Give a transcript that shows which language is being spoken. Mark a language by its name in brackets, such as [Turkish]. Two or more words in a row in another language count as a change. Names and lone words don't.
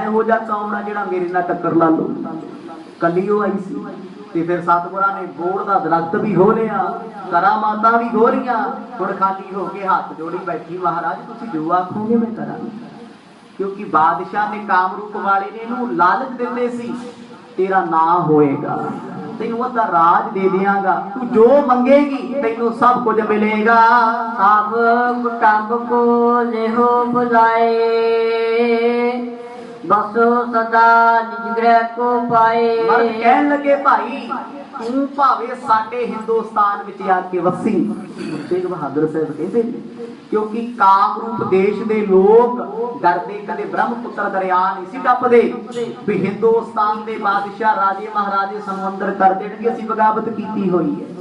[Punjabi] ਇਹੋ ਜਿਹਾ ਕੌਣ ਆ ਜਿਹੜਾ ਮੇਰੇ ਨਾਲ ਟੱਕਰ ਲਾ ਲੋ ਕਲੀ ਆਈ ਸੀ ਤੇ ਫਿਰ ਸਤਿਗੁਰਾਂ ਨੇ ਬੋਹੜ ਦਾ ਦਰਖ਼ਤ ਭੀ ਖੋ ਲਿਆ ਕਰਾਮਾਤਾਂ ਭੀ ਖੋ ਲਿਆ ਹੁਣ ਖ਼ਾਲੀ ਹੋ ਕੇ ਹੱਥ ਜੋੜੀ ਬੈਠੀ ਮਹਾਰਾਜ ਤੁਸੀਂ ਜੋ ਆਖੋਗੇ ਮੈਂ ਕਰਾਂਗਾ ਕਿਉਂਕਿ ਬਾਦਸ਼ਾਹ ਨੇ ਕਾਮਰੂਪ ਵਾਲੇ ਨੇ ਇਹਨੂੰ ਲਾਲਚ ਦਿੰਦੇ ਸੀ ਤੇਰਾ ਨਾ ਹੋਏਗਾ ਤੈਨੂੰ ਅੱਧਾ ਰਾਜ ਦੇ ਦਿਆਂਗਾ ਤੂੰ ਜੋ ਮੰਗੇਗੀ ਤੈਨੂੰ ਸਭ ਕੁਝ ਮਿਲੇਗਾ [Hindi] सब कुटुंब को लेहो बुलाए बसो सदा निज गृह को पाए। [Punjabi] ਮਰਦ ਕਹਿਣ ਲੱਗੇ ਭਾਈ ਤੂੰ ਭਾਵੇਂ ਸਾਡੇ ਹਿੰਦੁਸਤਾਨ ਵਿੱਚ ਆ ਕੇ ਵਸੀਂ। ਗੁਰੂ ਤੇਗ ਬਹਾਦਰ ਸਾਹਿਬ ਕਹਿੰਦੇ ਨੇ ਕਿਉਂਕਿ ਕਾਮਰੂਪ ਦੇਸ਼ ਦੇ ਲੋਕ ਡਰਦੇ ਕਦੇ ਬ੍ਰਹਮਪੁੱਤਰ ਦਰਿਆ ਨਹੀਂ ਸੀ ਟੱਪਦੇ ਭੀ ਹਿੰਦੁਸਤਾਨ ਦੇ ਬਾਦਸ਼ਾਹ ਰਾਜੇ ਮਹਾਰਾਜੇ ਸਾਨੂੰ ਅੰਦਰ ਕਰ ਦੇਣਗੇ ਅਸੀਂ ਬਗ਼ਾਵਤ ਕੀਤੀ ਹੋਈ ਹੈ।